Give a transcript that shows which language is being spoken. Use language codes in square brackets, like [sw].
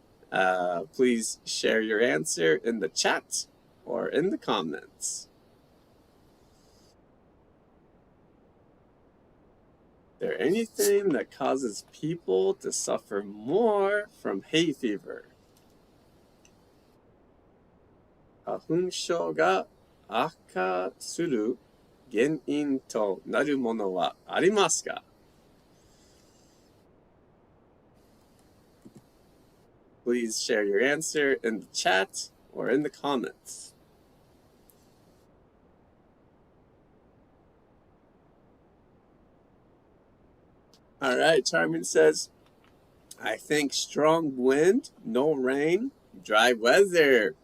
[en] Please share your answer in the chat or in the comments. Is there anything that causes people to suffer more from hay fever? [ja] 花粉症が悪化する原因となるものはありますか? [en] Please share your answer in the chat or in the comments. All right, Charmin says, I think strong wind, no rain, dry weather.